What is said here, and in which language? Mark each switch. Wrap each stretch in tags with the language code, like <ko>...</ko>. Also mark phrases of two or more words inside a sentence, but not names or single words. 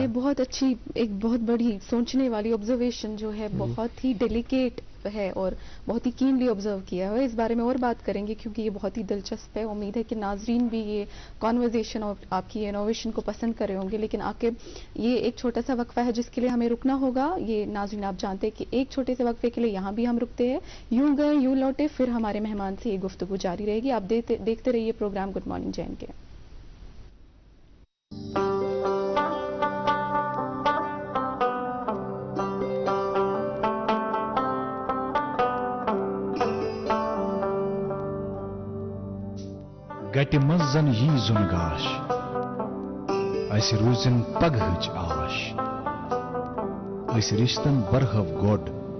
<ur>یہ بہت اچھی ایک بہت بڑی سوچنے والی آبزرویشن جو ہے بہت ہی ڈیلیکیٹ ہے اور بہت ہی</ur> <en>keenly observe</en> <ur>کیا ہے اس بارے میں اور بات کریں گے کیونکہ یہ بہت ہی دلچسپ ہے امید ہے کہ ناظرین بھی یہ کانورزیشن اور آپ کی انوویشن کو پسند کر رہے ہوں گے لیکن عاقب یہ ایک چھوٹا سا وقفہ ہے جس کے لیے ہمیں رکنا ہوگا یہ ناظرین آپ جانتے ہیں کہ ایک چھوٹے سے وقفے کے لیے یہاں بھی ہم رکتے ہیں یوں گئے یوں لوٹے پھر ہمارے مہمان سے یہ گفتگو جاری رہے گی آپ دیکھتے رہیے پروگرام</ur> <en>good morning</en> <ur>جے اینڈ کے</ur> <ks>گٹہِ منٛز زن یی زُن گاش اسہِ روٗزِن پگہٕچ آش أسۍ رِشتن برہو گۄڈ</ks>